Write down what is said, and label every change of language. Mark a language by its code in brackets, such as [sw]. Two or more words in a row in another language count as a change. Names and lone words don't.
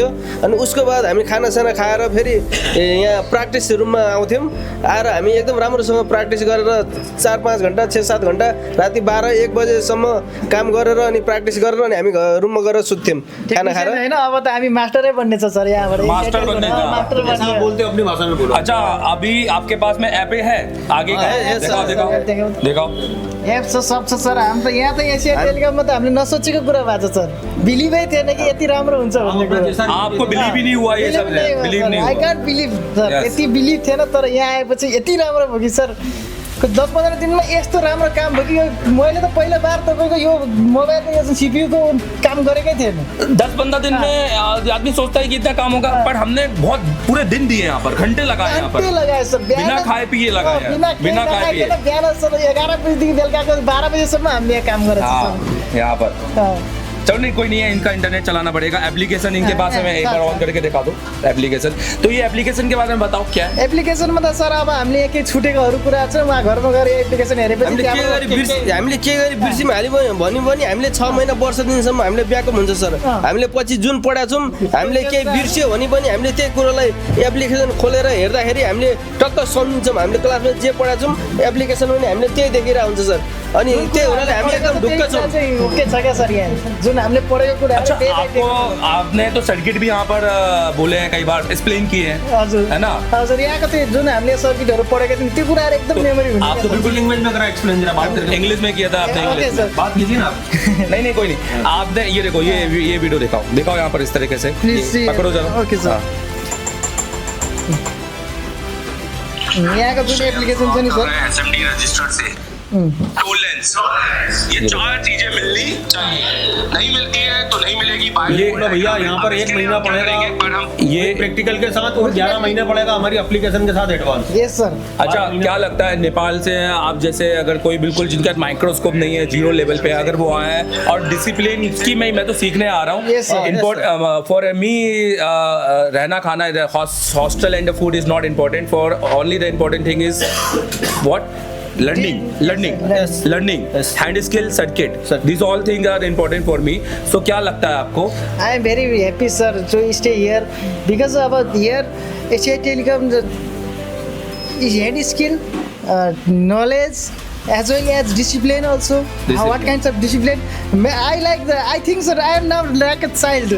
[ne] अनि उसको बाद हामी खानासाना खाएर फेरि यहाँ प्र्याक्टिस रुममा आउँथ्यौँ। आएर हामी एकदम राम्रोसँग प्र्याक्टिस गरेर 4-5 घन्टा 6-7 घन्टा राति 12-1 बजेसम्म काम गरेर अनि प्र्याक्टिस गरेर अनि हामी रुममा गएर सुत्थ्यौँ खाना खाएर। होइन अब त हामी मास्टरै बन्ने छ सर यहाँबाट मास्टर बन्ने का। मास्टर बन्ने [hi] बोलते हो अपनी भाषा में बोलो। अच्छा अभी आपके पास में ऐप है आगे का? है, दिखाओ सर। दिखाओ दिखाओ। [ne] एप छ सब छ सर। हामी त यहाँ त एसिया टेलिकममा त हामीले नसोचेको कुरा भएको छ सर। बिलिभै थिएन कि यति राम्रो हुन्छ भन्ने कुरा। [hi] आपको बिलीव ही नहीं हुआ ये सब? बिलीव नहीं आई हुआ। [en] can't believe sir. Yes. [ne] यति बिलिभ थिएन तर यहाँ आएपछि यति राम्रो भयो कि सर 10-15 दिनमा यस्तो राम्रो काम भयो कि यो मैले त पहिलो बार तपाईँको यो मोबाइल यो सीपीयू को काम गरेकै थिएन। [hi] 10-15 दिन में आदमी सोचता है कि इतना काम होगा, पर हमने बहुत पूरे दिन दिए यहाँ पर, घंटे लगाए यहाँ घन्टे पर, लगाए सर। बिना खाए पिए लगाए हैं, बिना खाए पिए। [ne] बिहान सर 11 बजेदेखि बेलुकाको 12 बजेसम्म हामीले यहाँ काम गरेको छ [hi] हाँ सर। यहाँ पर हाँ। चलो नहीं कोई नहीं है, इनका इंटरनेट चलाना पड़ेगा। एप्लीकेशन इनके पास है, मैं एक बार ऑन करके दिखा दूँ एप्लीकेशन। तो ये एप्लीकेशन के बारे में बताओ क्या है? [ne] एप्लिकेसनमा त सर अब हामीले के छुटेकोहरू कुरा छ उहाँ घरमा गएर एप्लिकेसन हेरेपछि हामीले के गरी बिर्सिम हाल्यो भन्यो भने हामीले 6 महिना वर्ष दिनसम्म हामीले ब्याकअप हुन्छ सर। हामीले पछि जुन पढाछौँ हामीले केही बिर्स्यो भने पनि हामीले त्यही कुरोलाई एप्लिकेसन खोलेर हेर्दाखेरि हामीले टक्क सम्झिन्छौँ। हामीले क्लासमा जे पढाछौँ एप्लिकेसन पनि हामीले त्यही देखिरहेको हुन्छ सर। अनि त्यही हुनाले हामी एकदम ढुक्क छौँ। ओके छ क्या सर यहाँ जुन हामीले पढेको कुरा [hi] अच्छा आपको आपने तो सर्किट भी यहाँ पर बोले हैं कई बार, एक्सप्लेन किए हैं, [ne] हजुर [hi] है ना? [ne] हजुर यहाँको त्यो जुन हामीले सर्किटहरू पढेका थियौँ त्यो कुराहरू एकदम मेमोरी हुन्छ [hi] आप तो क्या सर? बिल्कुल लैंग्वेज में करा एक्सप्लेन जरा बात करें। इंग्लिश में किया था आपने, ओके इंग्लिश सर। में। बात कीजिए ना आप। नहीं नहीं कोई नहीं, आपने ये देखो ये वीडियो दिखाओ दिखाओ यहाँ पर इस तरीके से, [en] Please see. [hi] पकड़ो जरा। [en] OK sir. [hi] हाँ। [ne] यहाँको जुन एप्लिकेसन छ नि सर [hi] एसएमडी रजिस्टर्ड से टोल लेंस, ये 4 चीजें मिलनी चाहिए। नहीं मिलती है तो नहीं मिलेगी। ये बोलो भैया यहाँ पर 1 महीना पड़ेगा पर हम ये प्रैक्टिकल के साथ और 11 महीने पड़ेगा हमारी एप्लीकेशन के साथ एडवांस। [en] yes sir. [hi] अच्छा क्या लगता है नेपाल से आप जैसे अगर कोई बिल्कुल जिनका माइक्रोस्कोप नहीं है, [en] zero level [hi] पे अगर वो आए हैं और डिसिप्लिन की मैं तो सीखने आ रहा हूँ। [en] Yes, sir. for me [hi] रहना खाना [en] hostel and food is not important, for only the important thing is what learning hand skill circuit, this all things are important for me. [hi] सो क्या लगता है आपको? [en] I am very happy sir to stay here because about here Asia Telecom is hand skill, knowledge as well as discipline also. What kinds of discipline? I think sir I am now like a child.